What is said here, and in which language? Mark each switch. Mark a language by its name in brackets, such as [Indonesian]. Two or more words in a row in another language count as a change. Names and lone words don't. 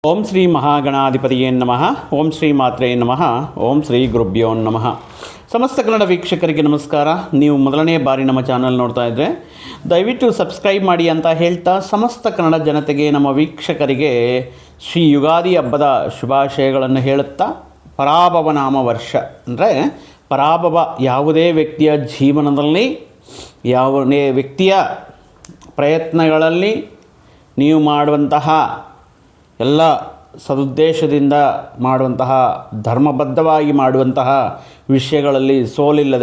[Sanskrit] ಓಂ ಶ್ರೀ ಮಹಾಗಣಾಧಿಪತಿಯೇ ನಮಃ. ಓಂ ಶ್ರೀ ಮಾತ್ರೇ ನಮಃ. ಓಂ ಶ್ರೀ ಗುರುಭ್ಯೋ ನಮಃ. [Kannada] ಸಮಸ್ತ ಕನ್ನಡ ವೀಕ್ಷಕರಿಗೆ ನಮಸ್ಕಾರ. ನೀವು ಮೊದಲನೇ ಬಾರಿ ನಮ್ಮ ಚಾನಲ್ ನೋಡ್ತಾ ಇದ್ದರೆ ದಯವಿಟ್ಟು ಸಬ್ಸ್ಕ್ರೈಬ್ ಮಾಡಿ ಅಂತ ಹೇಳ್ತಾ, ಸಮಸ್ತ ಕನ್ನಡ ಜನತೆಗೆ, ನಮ್ಮ ವೀಕ್ಷಕರಿಗೆ ಶ್ರೀ ಯುಗಾದಿ ಹಬ್ಬದ ಶುಭಾಶಯಗಳನ್ನು ಹೇಳುತ್ತಾ, ಪರಾಭವ ನಾಮ ವರ್ಷ ಅಂದರೆ ಪರಾಭವ ಯಾವುದೇ ವ್ಯಕ್ತಿಯ ಜೀವನದಲ್ಲಿ, ಯಾವುದೇ ವ್ಯಕ್ತಿಯ ಪ್ರಯತ್ನಗಳಲ್ಲಿ ನೀವು ಮಾಡುವಂತಹ ಎಲ್ಲ ಸದುದ್ದೇಶದಿಂದ ಮಾಡುವಂತಹ, ಧರ್ಮಬದ್ಧವಾಗಿ ಮಾಡುವಂತಹ ವಿಷಯಗಳಲ್ಲಿ ಸೋಲಿಲ್ಲದೆ,